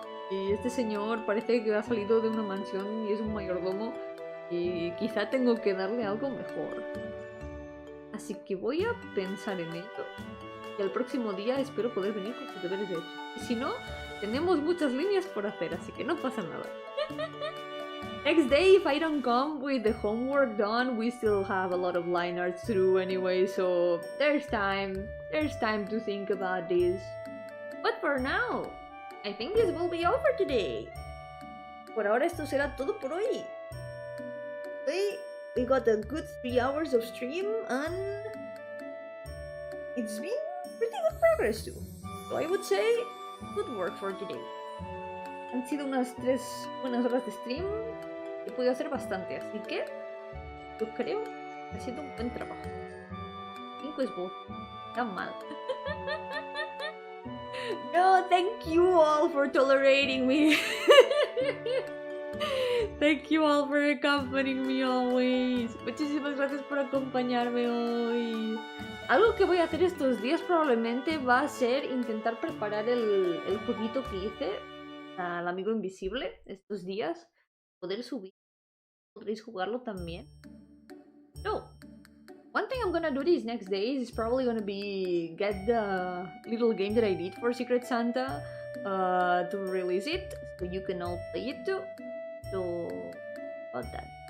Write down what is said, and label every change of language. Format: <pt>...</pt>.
<es>Y este señor parece que ha salido de una mansión y es un mayordomo y quizá tengo que darle algo mejor. Así que voy a pensar en ello y el próximo día espero poder venir con sus deberes hechos. Y si no, tenemos muchas líneas por hacer, así que no pasa nada.</es> <en>Next day, if I don't come with the homework done, we still have a lot of line arts to do anyway, so there's time to think about this. But for now, I think this will be over today.</en> <es>Por ahora esto será todo por hoy.</es> <en>We got a good 3 hours of stream and it's been pretty good progress too. So I would say, good work for today.</en> <es>Han sido unas 3 buenas horas de stream. He podido hacer bastante, así que yo creo que ha sido un buen trabajo. 5 es bueno, tan mal.</es> <en>No, thank you all for tolerating me. Thank you all for accompanying me always.</en> <es>Muchísimas gracias por acompañarme hoy. Algo que voy a hacer estos días probablemente va a ser intentar preparar el jueguito que hice al amigo invisible estos días. Poder subir. Podréis jugarlo también.</es> <en>So, one thing I'm gonna do these next days is probably gonna be get the little game that I did for Secret Santa to release it, so you can all play it too. So, about that.</en>